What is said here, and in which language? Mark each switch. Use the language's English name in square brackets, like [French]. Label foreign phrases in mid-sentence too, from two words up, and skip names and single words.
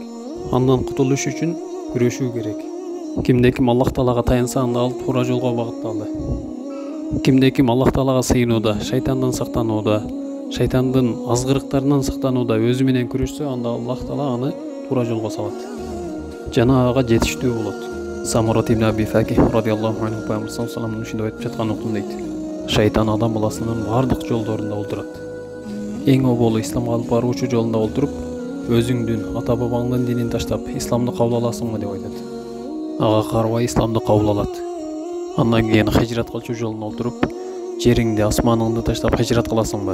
[Kyrgyz] Андан кутулуш үчүн күрөшүү керек. Кимде ким Аллах Таалага таянса, анда ал туура жолго багытталды. Кимде ким Аллах Таалага сыйынууда, шайтандан сактанууда, шайтандын азгырыктарынан сактанууда өзү менен күрөшсө, анда Аллах Таала аны туура жолго салат. Жана ага жетиштүү болот. Самурат ибн Аби Факих [Arabic] رضي الله عنه [Kyrgyz] Пайгамбар [Arabic] صلى الله عليه وسلم [Kyrgyz] ушинтип айтып жаткан уктум дейт: шайтан адам баласынын бардык жолдорунда олтурат. Эң оболу исламга алып баруучу жолунда олтуруп, өзүңдүн ата бабаңдын динин таштап, исламды кабыл аласыңбы деп айтат. Ага карабай исламды кабыл алат. Андан кийин хижрат кылчу жолуна олтуруп, жериңди, асманыңды таштап хижрат кыласыңбы?